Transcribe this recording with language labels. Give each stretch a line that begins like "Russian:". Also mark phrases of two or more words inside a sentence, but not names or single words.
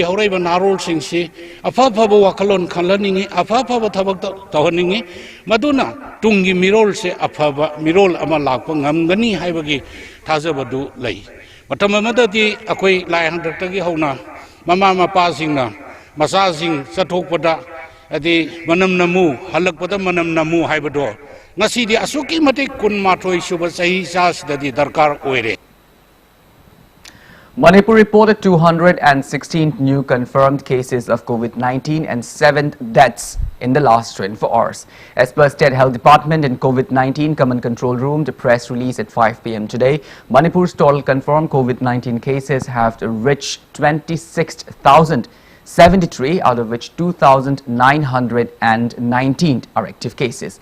Manipuri: horaiba narol singsi apaba wakalon khanlaningi apaba thabak tawhaningi maduna tungi mirol se apaba mirol ama lakpa ngamgani haibagi thajabadu lai matam amadati akoi lai handaktagi hauna mama mapa singna masasing sathokpada adi manam namu halakpada manam namu haibado ngasi di asuki matik kun mathoi suba sahi sas dadi darkar oire.
English: Manipur reported 216 new confirmed cases of COVID-19 and 7 deaths in the last 24 hours. As per State Health Department and COVID-19 Command Control Room, the press release at 5 p.m. today, Manipur's total confirmed COVID-19 cases have reached 26,073, out of which 2,919 are active cases.